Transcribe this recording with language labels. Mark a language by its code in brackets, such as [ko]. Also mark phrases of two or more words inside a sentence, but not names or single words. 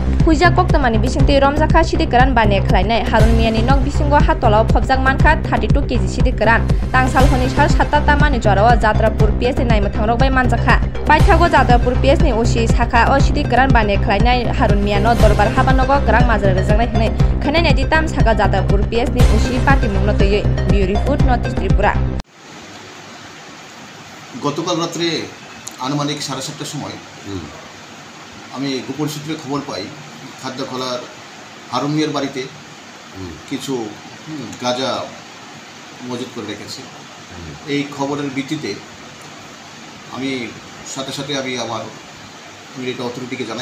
[trp] Puja Koktamani Bisingti Romzaka Shidikaran Bane Klainai Harun Miani Nok Bisingo Hatolo Pobjak Manka 32 kg Shidikaran Tangsal Honi Shar Shatata Mani Jorawa Jadrapur PS Nai Mathangrok Bai Manjaka Paithago Jadrapur PS ni Ushi Saka O Shidikaran Bane Klainai Harun Miano Dorbar Habanogo Grang Mazar Rejangnai Hne Khanai Ditam Saka Jadrapur PS ni Ushi Party Mungno Toyoi Bureau Food Notice Tripura [bn] গতকাল রাত্রে আনুমানিক 7:30টার সময় আমি গোপন সূত্রে খবর পাই খাদ্যখলার হারুন মিয়ার বাড়িতে কিছু গাঁজা মজুত করে রেখেছে। এই খবরের ভিত্তিতে আমি সাথে সাথে আমার [en] military authority [bn] জানাই।